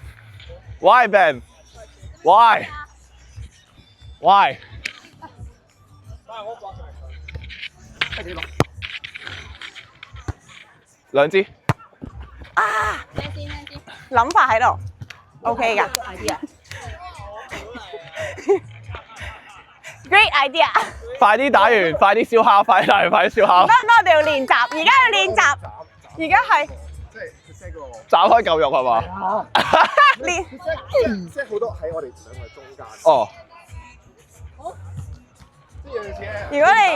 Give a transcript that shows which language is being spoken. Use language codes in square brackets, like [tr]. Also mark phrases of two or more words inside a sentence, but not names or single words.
[en] Why Ben? Why? Why? [yue] 兩支。啊！諗法喺度，OK 㗎。 [en] Great idea！ [yue] 快啲打完，快啲燒烤，快啲打完，快啲燒烤。得，我哋要練習，而家要練習，而家係斬開嚿肉係嘛？練。即係好多喺我哋兩個中間。哦。如果你